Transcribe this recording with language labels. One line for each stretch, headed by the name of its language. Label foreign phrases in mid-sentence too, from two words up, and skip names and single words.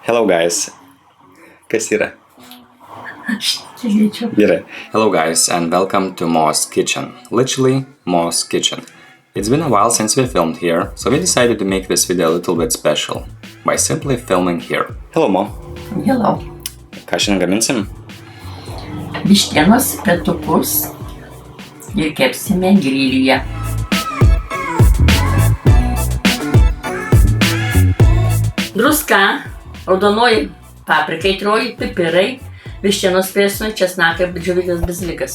English: Hello guys.
Lithuanian: Kas yra? Gerai.
English: Hello guys and welcome to Mo's Kitchen. Literally, Mo's Kitchen. It's been a while since we filmed here, so we decided to make this video a little bit special by simply filming here. Hello Mo. Hello.
Lithuanian: Ką šiandien gaminsim? Vištienos petukus ir kepsime grilyje. Druska, raudonoji paprika, aitrioji pipirai, vištienos prieskonį, česnakai, džiovytas bazilikas.